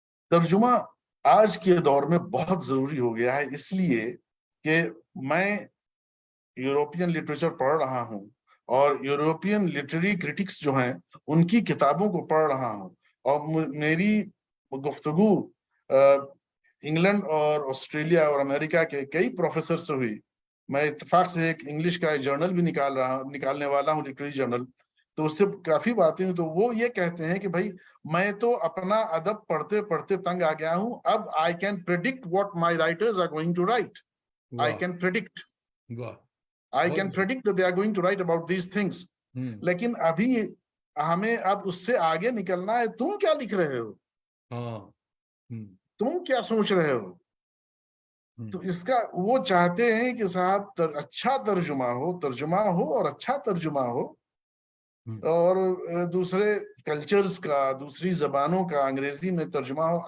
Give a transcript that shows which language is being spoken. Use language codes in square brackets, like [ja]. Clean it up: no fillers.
[ur] ترجمہ آج کے دور میں بہت ضروری ہو گیا ہے، اس لیے کہ میں یوروپین لٹریچر پڑھ رہا ہوں اور یوروپین لٹریری کرٹکس جو ہیں ان کی کتابوں کو پڑھ رہا ہوں، اور میری گفتگو انگلینڈ اور آسٹریلیا اور امریکہ کے کئی پروفیسر سے ہوئی. میں اتفاق سے ایک انگلش کا جرنل بھی نکالنے والا ہوں، لٹریری جرنل. تو اس سے کافی باتیں ہوئی، تو وہ یہ کہتے ہیں کہ بھائی میں تو اپنا ادب پڑھتے پڑھتے تنگ آ گیا ہوں، [en] اب I can predict what my writers are going to write. I can predict I can predict that they are going to write about these things. [ur] لیکن ابھی ہمیں اب اس سے آگے نکلنا ہے. تم کیا لکھ رہے ہو؟ تم کیا سوچ رہے ہو؟ تو اس کا وہ چاہتے ہیں کہ صاحب اچھا ترجمہ ہو اور اچھا ترجمہ ہو، اور دوسرے کلچرز کا، دوسری زبانوں کا انگریزی میں ترجمہ ہو.